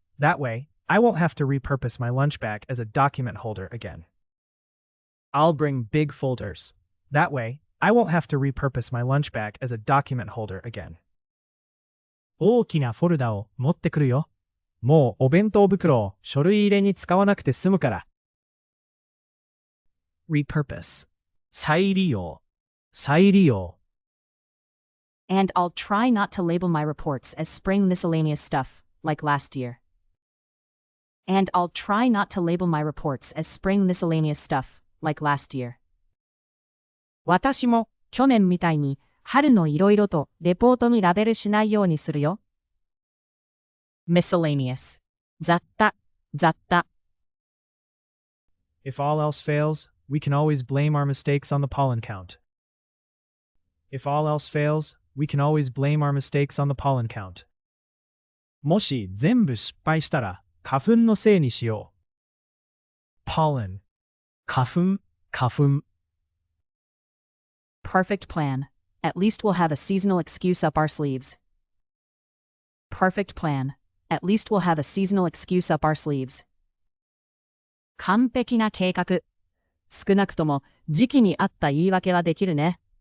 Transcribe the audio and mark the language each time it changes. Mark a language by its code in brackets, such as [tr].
[en] That way, I won't have to repurpose my lunch bag as a document holder again. I'll bring big folders. That way, I won't have to repurpose my lunch bag as a document holder again. [ja] 大きなフォルダを持ってくるよ。もうお弁当袋を書類入れに使わなくて済むから。 repurpose 再利用 [en] And I'll try not to label my reports as spring miscellaneous stuff, like last year. And I'll try not to label my reports as spring miscellaneous stuff, like last year. [ja] 私も去年みたいに春のいろいろとレポートにラベルしないようにするよ。 miscellaneous 雑多 [en] If all else fails, we can always blame our mistakes on the pollen count. If all else fails, we can always blame our mistakes on the pollen count. [ja] もし全部失敗したら花粉のせいにしよう。 pollen 花粉 [en] Perfect plan. At least we'll have a seasonal excuse up our sleeves. Perfect plan. At least we'll have a seasonal excuse up our sleeves. [ja] 完璧な計画。少なくとも時期に合った言い訳はできるね。